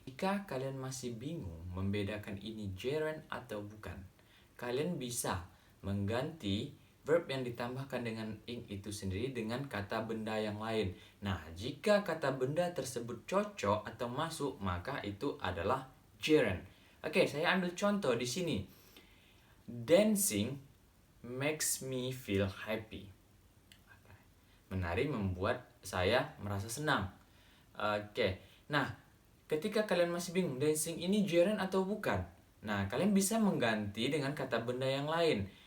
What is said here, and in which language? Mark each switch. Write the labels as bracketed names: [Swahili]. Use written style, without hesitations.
[Indonesian] Jika kalian masih bingung membedakan ini gerund atau bukan, kalian bisa mengganti verb yang ditambahkan dengan ing itu sendiri dengan kata benda yang lain. Nah, jika kata benda tersebut cocok atau masuk, maka itu adalah gerund. Oke, saya ambil contoh di sini. [English] Dancing makes me feel happy. [Indonesian] Menari membuat saya merasa senang. Oke. Nah, ketika kalian masih bingung, dancing ini gerund atau bukan? Nah, kalian bisa mengganti dengan kata benda yang lain.